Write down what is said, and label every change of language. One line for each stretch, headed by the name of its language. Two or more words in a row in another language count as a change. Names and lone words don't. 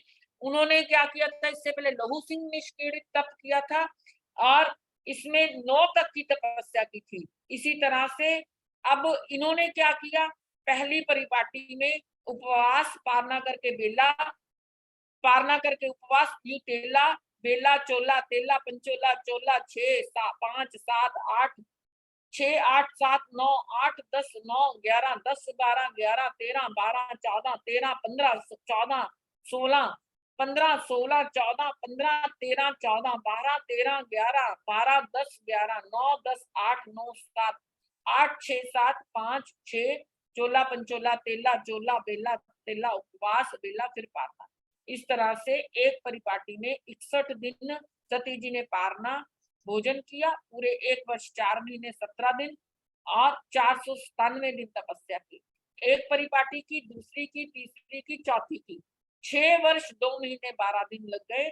Hindi: उन्होंने क्या किया था, इससे पहले लहू सिंह निष्पीड़ित तप किया था और इसमें 9 तक की तपस्या की थी। इसी तरह से अब इन्होंने क्या किया, पहली परिपाटी में उपवास, पारना करके बेला, पारना करके उपवास, तेला, बेला चोला तेला पंचोला चोला 6 5 7 8 6 8 7 9 8 10 9 11 10 12 11 13 12 14 13 15 14 16 15 16 14 15 13 14 12 13 11 12 10 11 9 10 8 9 7 8 6 7 5 6 चोला पंचोला तेला चोला बेला तेला उपवास बेला फिर पारना। इस तरह से एक परिपाटी में 61 दिन सती जी ने पारना भोजन किया, पूरे 1 वर्ष 4 महीने 17 दिन और 497 दिन तपस्या की। एक परिपाटी की, दूसरी की, तीसरी की, चौथी की 6 वर्ष 2 महीने 12 दिन लग गए।